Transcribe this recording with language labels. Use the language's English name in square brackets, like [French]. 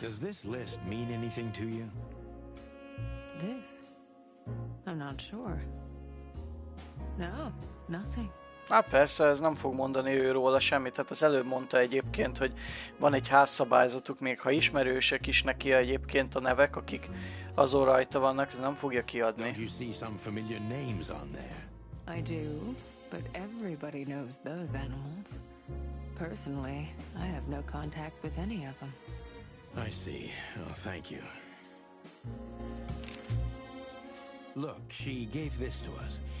[English] Does this list mean anything to you? This? I'm not sure. No, nothing. [Hungarian] Hát persze, ez nem fog mondani ő róla semmit. Tehát az előbb mondta egyébként, hogy van egy házszabályzatuk, még ha ismerősek is neki egyébként a nevek, akik azon rajta vannak, ez nem fogja kiadni. [English] Don't you see some familiar names on there? I do, but everybody knows those animals. Personally, I have no contact with any of them. I see. Oh, thank you. Look, she gave this to us.